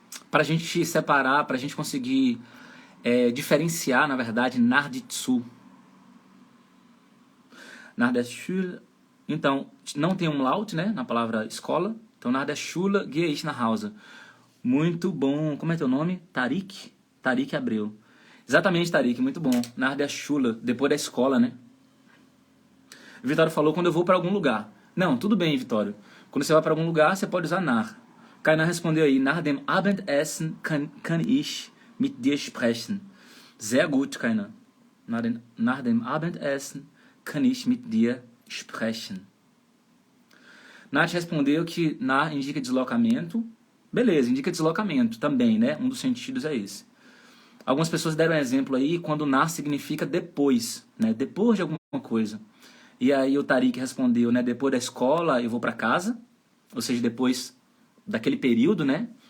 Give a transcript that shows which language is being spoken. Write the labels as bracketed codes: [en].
[pt] Para a gente separar, para a gente conseguir diferenciar, na verdade, nach die zu. [de] Nach der Schule. [pt] Então, não tem umlaut, né, na palavra escola. [de] Então, nach der Schule gehe ich nach Hause. [pt] Muito bom. Como é teu nome? Tarik? Tarik Abreu. Exatamente, Tarik. Muito bom. [de] Nach der Schule. [pt] Depois da escola, né? Vitório falou quando eu vou para algum lugar. Não, tudo bem, Vitório. Quando você vai para algum lugar, você pode usar nach. Kainan respondeu aí. [de] Nach dem Abendessen kann ich mit dir sprechen. Sehr gut, Kainan. Nach dem Abendessen kann ich mit dir sprechen. [pt] Nath respondeu que nach indica deslocamento. Beleza, indica deslocamento também, né? Um dos sentidos é esse. Algumas pessoas deram um exemplo aí quando nar significa depois, né? Depois de alguma coisa. E aí o Tariq respondeu, né? Depois da escola eu vou para casa, ou seja, depois daquele período, né?